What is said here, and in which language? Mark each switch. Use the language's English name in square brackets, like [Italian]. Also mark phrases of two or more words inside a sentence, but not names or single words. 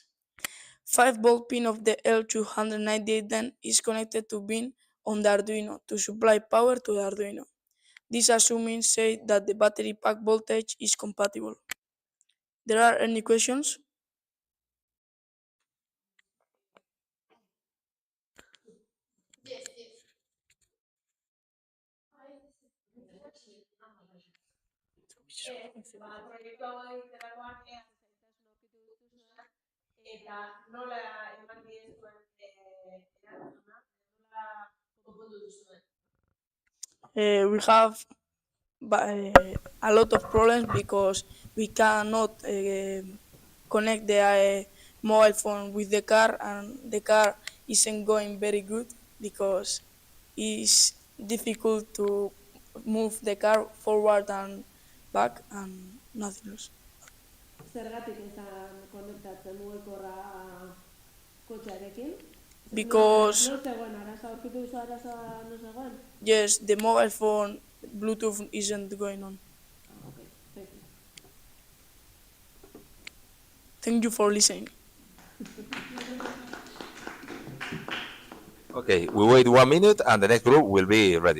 [English] 5-volt pin of the L298N is connected to pin on the Arduino to supply power to the Arduino. This assuming say that the battery pack voltage is compatible. There are any questions? Yes, yes. [Basque] Proiektu hau egiterakoan ea zailtasun aurkitu dituzuen eta nola eman diezuen erantzuna, nola konpondu duzuen. [English] We have a lot of problems because we cannot connect the mobile phone with the car, and the car isn't going very good because it's difficult to move the car forward and back and nothing else. [Basque] Zergatik ez da konektatzen mugikorra kotxearekin? [English] because [Basque] No zegoen arazoa, aurkitu duzu arazoa no zegoen? [English] yes, the mobile phone Bluetooth isn't going on. Okay, thank you. Thank you for listening. Okay, we wait 1 minute and the next group will be ready.